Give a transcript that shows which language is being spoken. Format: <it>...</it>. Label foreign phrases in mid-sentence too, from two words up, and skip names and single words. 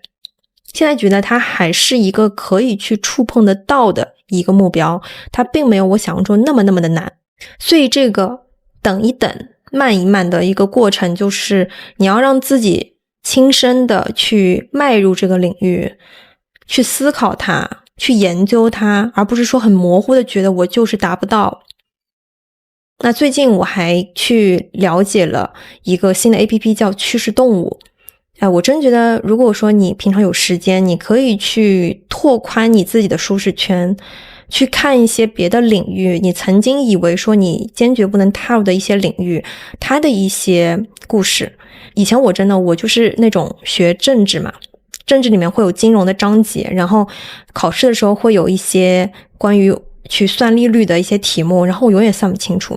<zh>現在覺得它還是一個可以去觸碰得到的一個目標，它並沒有我想象中那麼的難。所以這個等一等慢一慢的一個過程，就是你要讓自己親身的去邁入这個領域，去思考它，去研究它，而不是說很模糊的覺得我就是達不到。那最近我還去了解了一個新的 APP 叫趨勢動物。我真覺得如果說你平常有時間，你可以去拓寬你自己的舒適圈，去看一些別的領域，你曾經以為說你堅決不能踏入的一些領域，它的一些故事。以前我就是那種學政治嘛，政治裡面會有金融的章節，然後考試的時候會有一些關於去算利率的一些題目，然後我永遠算不清楚。</zh>